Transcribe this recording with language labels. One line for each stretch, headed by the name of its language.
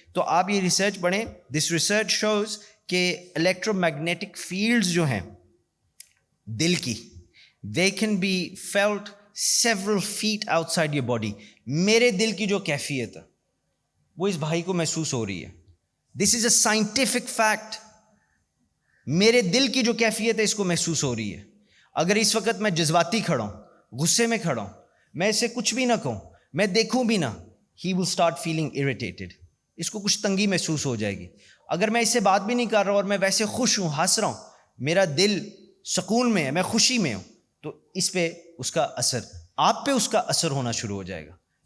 Urdu: تو آپ یہ ریسرچ پڑھیں. دس ریسرچ شوز کہ الیکٹرو میگنیٹک فیلڈز جو ہیں دل کی،
English: they can be felt several feet outside your body.
Urdu: میرے دل کی جو کیفیت ہے وہ اس بھائی کو محسوس ہو رہی ہے.
English: This is a scientific fact.
Urdu: میرے دل کی جو کیفیت ہے اس کو محسوس ہو رہی ہے. اگر اس وقت میں جذباتی کھڑا ہوں، غصے میں کھڑا ہوں، میں اسے کچھ بھی نہ کہوں، میں دیکھوں بھی نہ،
English: he will start feeling irritated.
Urdu: اس کو کچھ تنگی محسوس ہو جائے گی. اگر میں اس سے بات بھی نہیں کر رہا اور میں ویسے خوش ہوں، ہنس رہا ہوں، میرا دل سکون میں ہے، میں خوشی میں ہوں، تو اس پہ اس کا اثر، آپ پہ اس کا اثر ہونا شروع ہو جائے گا.